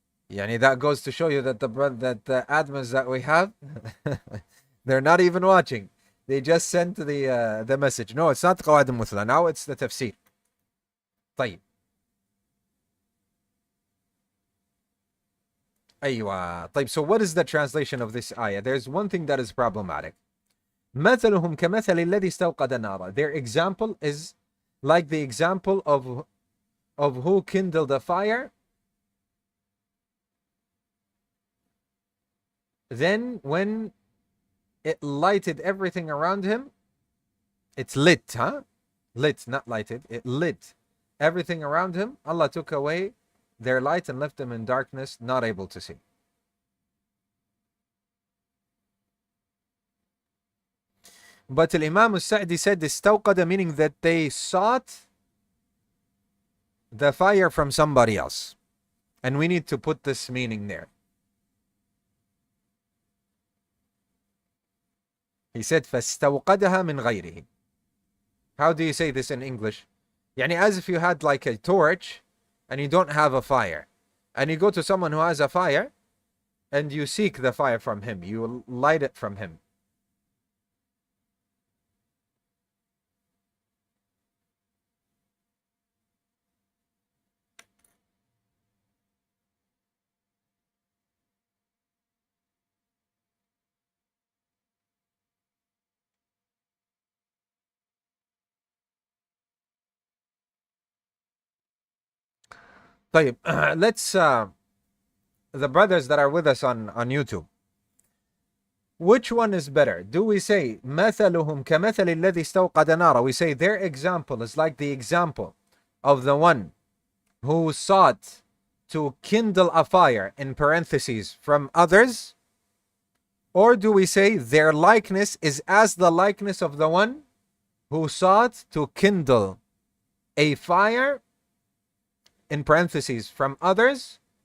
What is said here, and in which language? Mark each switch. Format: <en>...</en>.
<en>Yani that goes to show you that the admins that we have, they're not even watching. They just sent the message. No, it's not Qawaid al-Muthla. Now it's the Tafseer.</en> <ar>طيب. أيوة. طيب,</ar> <en>so what is the translation of this ayah? There's one thing that is problematic.</en> <ar>مثلهم كمثل الذي استوقد نارا.</ar> <en>Their example is like the example of who kindled a fire. Then when it lighted everything around him, it's lit, huh? Lit, not lighted. It lit everything around him. Allah took away their light and left them in darkness, not able to see. But Imam al-Sa'di said istawqada, meaning that they sought the fire from somebody else. And we need to put this meaning there. He said</en> <ar>فَاسْتَوْقَدَهَا مِنْ غَيْرِهِ.</ar> <en>How do you say this in English? Yani as if you had like a torch and you don't have a fire. And you go to someone who has a fire and you seek the fire from him. You light it from him.</en> <ar>طيب,</ar> <en>let's the brothers that are with us on YouTube. Which one is better? Do we say</en> <ar>مثلهم كمثل الذي استوقد نارا?</ar> <en>We say their example is like the example of the one who sought to kindle a fire, in parentheses, from others? Or do we say their likeness is as the likeness of the one who sought to kindle a fire, in parentheses, from others?</en>